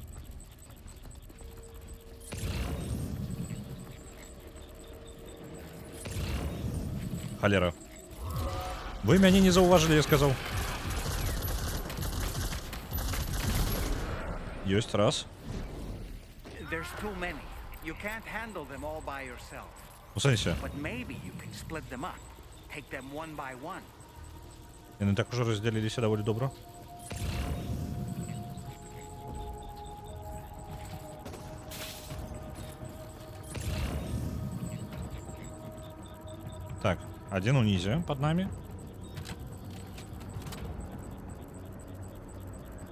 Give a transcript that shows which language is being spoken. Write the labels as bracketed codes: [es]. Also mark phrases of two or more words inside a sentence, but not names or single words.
[be] Халера. Вы мяне не заўважылі, я сказаў. Ёсць раз. [en] There's too many. You can't handle them all by yourself. [be] У сэнсе. [en] But maybe you can split them up. Take them one by one. [be] Яны так ужо раздзяліліся даволі добра. Так, один унізе [ru] под нами.